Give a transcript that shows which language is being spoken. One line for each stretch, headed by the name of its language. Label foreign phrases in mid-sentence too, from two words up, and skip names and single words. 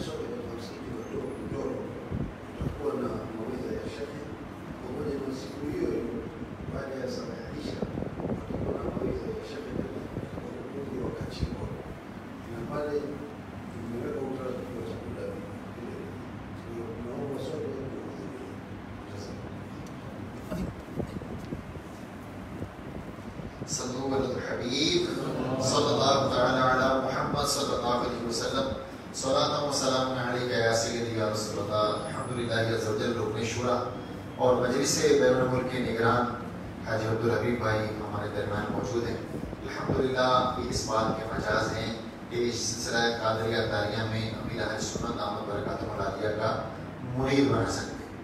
Swahili: sote katika msikiti wa Doro, tutakuwa na mawaidha ya Sheikh pamoja na siku hiyo baada ya sala ya Isha tutakuwa na mawaidha ya Sheikh katika ukumbi wa Kachimbo, na pale tumeweka utaratibu wa chakula vile. Tunaomba sote tuhudhurie.
Arabic: صلى الله عليه حبيب صلى الله تعالى على محمد صلى الله عليه وسلم صلاة وسلام عليك يا سيدي يا رسول الله. الحمد لله عز وجل
Urdu: رکن شوریٰ اور مجلس بیرون ملک کے نگران حاجی عبدالحبیب بھائی ہمارے درمیان موجود ہیں. الحمد للہ یہ اس بات کے مجاز ہیں کہ اس سلسلہ قادریہ تاریہ میں امیر اہل سنت
Arabic: دامت بركاته العالية
Urdu: کا مرید بنا سکتے ہیں.